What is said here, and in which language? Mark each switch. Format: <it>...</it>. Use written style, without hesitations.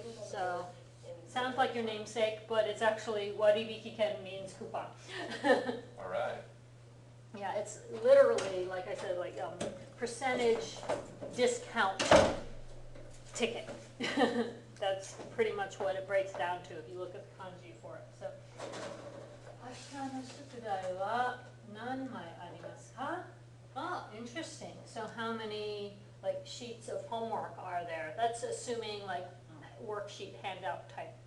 <en>So, sounds like your namesake, but it's actually waribiki ken means coupon. All right. Yeah, it's literally, like I said, like percentage discount ticket. That's pretty much what it breaks down to if you look at the kanji for it.</en> <ja>So, 明日の宿題は何枚ありますか?</ja> <en>Oh, interesting. So how many like sheets of homework are there? That's assuming like worksheet handout type.</en>